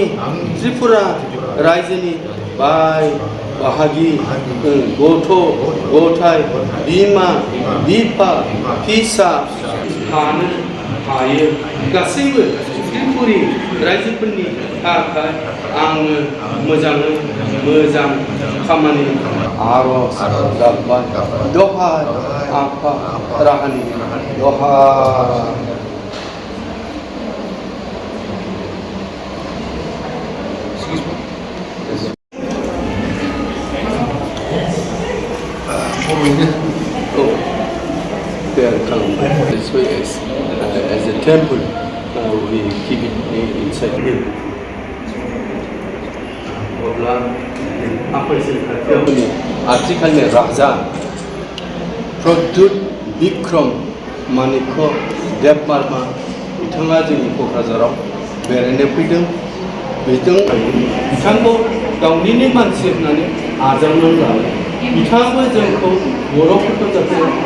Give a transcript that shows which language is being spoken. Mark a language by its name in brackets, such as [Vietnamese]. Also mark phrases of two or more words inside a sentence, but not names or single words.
[Bodo] त्रिपुरा रायजोनि बाय बाहागि गथ' गथाय बिमा बिफा फिसा थानो हायो गासैबो त्रिपुरि रायजोफोरनि थाखाय आङो मोजाङै मोजां खामानि आरज गाबबाय दहाय आफा राहानि दहाय [English] This way as a temple, we keep it inside here. [Bodo] अब्ला आफाइसिन खाथियावनि आथिखालनि राजा प्रद्युत बिक्रम माणिक्य देबबर्मा बिथाङा जोंनि क'क्राझाराव बेरायनो फैदों बिथांखौ गावनिनो मानसि होननानै आजावनानै लायो बिथाङाबो जोंखौ बर'फोरखौ जाहाथे